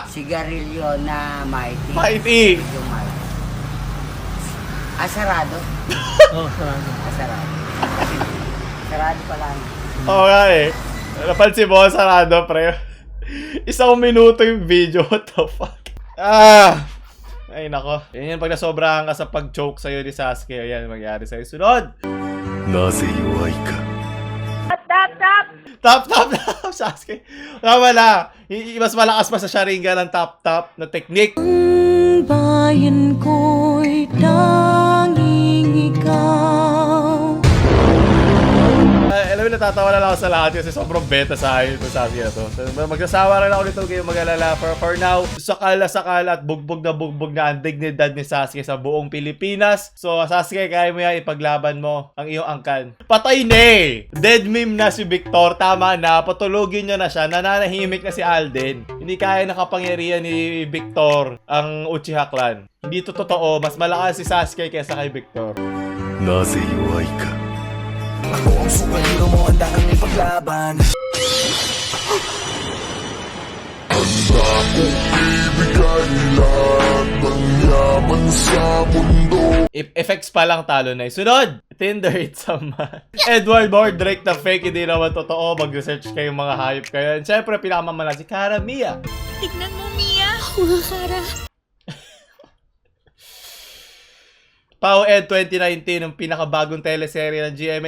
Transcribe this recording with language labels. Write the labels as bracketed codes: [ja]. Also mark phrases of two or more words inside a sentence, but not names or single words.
[tl] Sigarilyo na Mighty. Mighty! Yung Mighty. Sarado. Oh, sarado. Sarado. Sarado pala. Oo nga eh. Napansin mo, sarado, pre. Isang minuto yung video. [en] What the fuck? [tl] Ay, nako. Yan yan pag nasobrahan ka sa pag-joke sa'yo ni Sasuke. Yan, mangyari sa'yo. Sunod! [ja] なぜ弱いか [tl] Tap, Sasuke. Tama na. Mas malakas pa sa Sharingan ng tap na technique. Bayan ko'y tanging ikaw. Alam mo, natatawa na lang ako sa lahat kasi sobrang beta sa akin itong Sasuke na to. Magsasawa rin ako nito kayo mag-alala. [en] For now, [tl] sakala at bugbog na ang dignidad ni Sasuke sa buong Pilipinas. So, Sasuke, kaya mo yan, ipaglaban mo ang iyong angkan. Patay na eh! [en] Dead meme [tl] na si Victor. Tama na, patulogin nyo na siya. Nananahimik na si Alden. Hindi kaya nakapangyarihan ni Victor ang Uchiha Clan. Hindi to totoo. Mas malakas si Sasuke kaysa kay Victor. [ja] なぜ弱いか [tl] Ako ang superhero mo, handa kang ipaglaban. Effects pa lang talo na. Sunod! [en] Tinder, it's a man. [tl] Edward Mordrake na fake, hindi naman totoo. Mag-research kayong mga hayop kayo. And syempre, pinakamamala si Cara Mia. Tignan mo, Mia. Mga Kara. Pau Ed 2019, yung pinakabagong teleserye ng GMA.